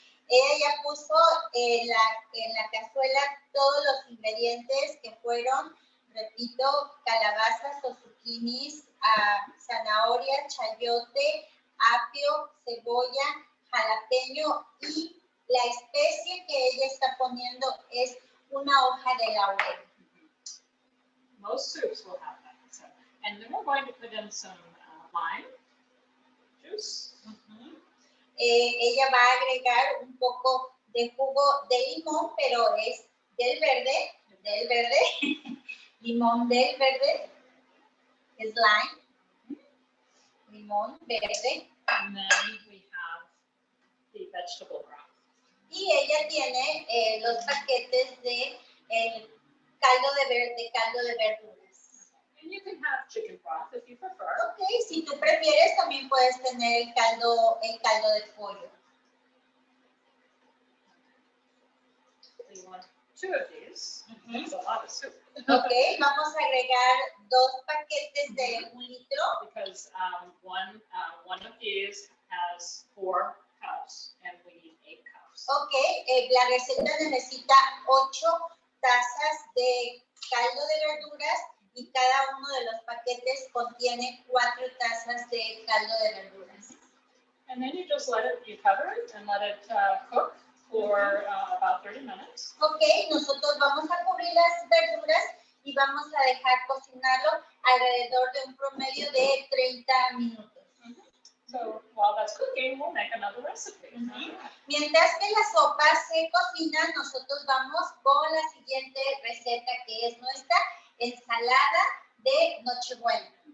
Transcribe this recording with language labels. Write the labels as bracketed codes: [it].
[es] Ella ya puso en la cazuela todos los ingredientes que fueron, repito, calabazas o zucchinis, zanahoria, chayote, apio, cebolla, jalapeño y la especie que ella está poniendo es una hoja de laurel. [en] Most soups will have that. So, and then we're going to put in some lime juice. [es] Ella va a agregar un poco de jugo de limón, pero es del verde, limón del verde, es lime, limón verde. [en] And then we have the vegetable broth. [es] Y ella tiene los paquetes de caldo de verduras. [en] And you can have chicken broth if you prefer. [es] Ok, si tú prefieres también puedes tener el caldo de pollo. [en] So you want 2 of these. It's a lot of soup. [es] Ok, vamos a agregar 2 paquetes de 1 litro. [en] Because one of these has 4 cups and we need 8 cups. [es] Ok, la receta necesita 8 tazas de caldo de verduras y cada uno de los paquetes contiene 4 tazas de caldo de verduras. [en] And then you just you cover it and let it cook for about 30 minutes. [es] Ok, nosotros vamos a cubrir las verduras y vamos a dejar cocinarlo alrededor de un promedio de 30 minutos. [en] So while that's cooking, we'll make another recipe. [es] Mientras que la sopa se cocina, nosotros vamos con la siguiente receta que es nuestra ensalada de Nochebuena.